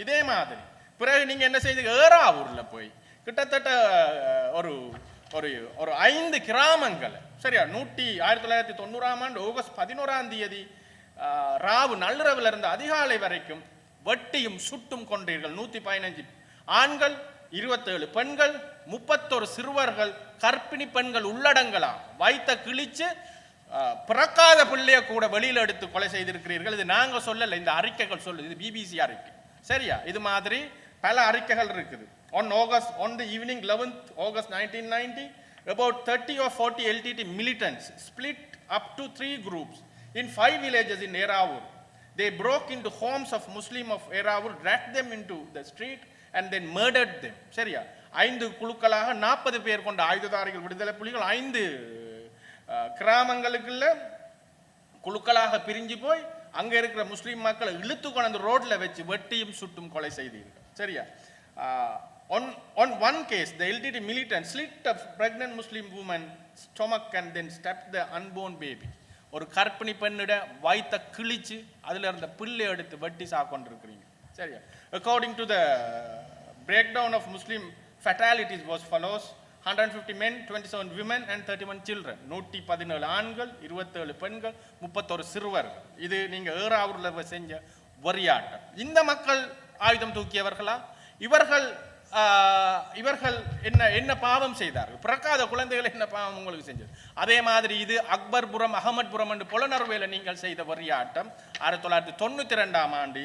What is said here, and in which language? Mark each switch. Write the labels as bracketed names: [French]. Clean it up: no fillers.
[Tamil] இதே மாதிரி பிறகு நீங்க என்ன செய்து ஏறாவூர்ல போய் கிட்டத்தட்ட ஒரு ஒரு 5 கிராமங்கள் சரியா 1990ஆம் ஆண்டு ஆகஸ்ட் 11ஆம் தேதி ராவு நள்ளிரவில் இருந்து அதிகாலை வரைக்கும் வெட்டியும் சுட்டும் கொண்டீர்கள். 115 ஆண்கள், 27 பெண்கள், 31 சிறுவர்கள், கர்ப்பிணி பெண்கள் உள்ளடங்கலாம் வைத்த கிழிச்சு பிறக்காத பிள்ளைய கூட வெளியில எடுத்து கொலை செய்திருக்கிறீர்கள். இது நாங்க சொல்லல, இந்த அறிக்கைகள் சொல்லுது. இது பிபிசி அறிக்கை சரியா. இது மாதிரி பல அறிக்கைகள் இருக்குது. [English] On the evening 11th August 1990, about 30 or 40 LTT militants split up to 3 groups in 5 villages in Eravur. They broke into homes of Muslim of Eravur, dragged them into the street and then murdered them. [Tamil] சரியா 5 குழுக்களாக 40 பேர் கொண்ட ஆயுததாரிகள் விடுதலை புலிகள் 5 கிராமங்களுக்குள்ள குழுக்களாக பிரிஞ்சு போய் அங்க இருக்கிற முஸ்லிம் மக்களை இழுத்து கொண்டு ரோட்ல வச்சு வெட்டியும் சுட்டும் கொலை செய்தீர்கள் சரியா. [English] On one case, the LTT militant slit a pregnant Muslim woman's stomach and then stabbed the unborn baby. [Tamil] ஒரு கர்ப்பிணி பெண்ணிட வயிற்ற கிழிச்சு அதுல இருந்த பிள்ளை எடுத்து வெட்டி சாக்கொண்டிருக்கிறீங்க சரியா. [English] According to the breakdown of Muslim fatalities was follows: 150 men, 27 women and 31 children. [Tamil] 117 ஆண்கள், 27 பெண்கள், 31 சிறுவர்கள். இது நீங்க ஏறாவூர்ல செஞ்ச வெறியாட்டம். இந்த மக்கள் ஆயுதம் தூக்கியவர்களா? இவர்கள் இவர்கள் என்ன பாவம் செய்தார்கள், பிறக்காத குழந்தைகள் என்ன பாவம் உங்களுக்கு செஞ்சது. அதே மாதிரி இது அக்பர்புரம் அகமத்புரம் என்று புலனர்வையில் நீங்கள் செய்த வெறியாட்டம் 1992ஆம் ஆண்டு.